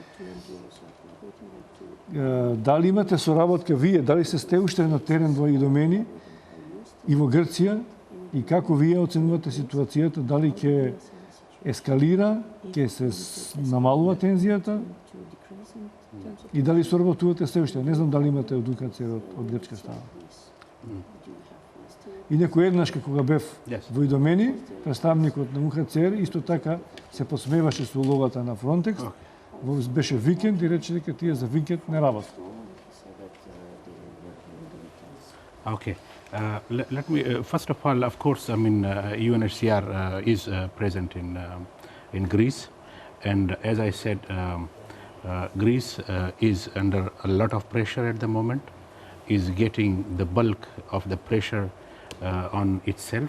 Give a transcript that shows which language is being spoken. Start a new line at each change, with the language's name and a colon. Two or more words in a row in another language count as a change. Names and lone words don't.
Macedonian: Дали имате соработка вие, дали сте уште на терен во Идомени и во Грција и како вие оценувате ситуацијата, дали ќе ескалира, ќе се намалува тензијата И дали соработувате се уште? Не знам дали имате едукација од грчка страна. И некој еднаш кога бев во Идомени, представникот на УНХЦР исто така се посмеваше со улогата на Фронтекс. Беше викенд и рече дека тие за викенд не работат.
English: Okay. Let me, first of all, of course, I mean, UNHCR is present in Greece. And as I said, Greece is under a lot of pressure at the moment, is getting the bulk of the pressure on itself.